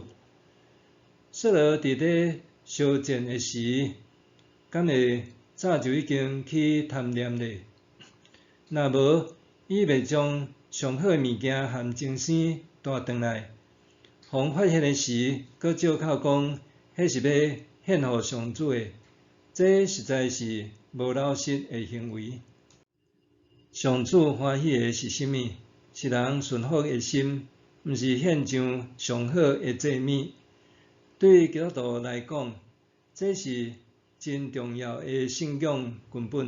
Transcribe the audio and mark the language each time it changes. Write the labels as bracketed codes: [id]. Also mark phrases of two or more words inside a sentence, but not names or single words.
[nan] 扫罗伫咧烧战的时，敢会早就已经去贪念咧？若无，伊袂将上好的物件和精神带转来，互发现的时，搁借口讲迄是要献互上主的，这实在是无老实的行为。上主欢喜的是甚物？是人顺服的心，毋是献上上好的祭物。对基督徒来讲，这是真重要的信仰根本。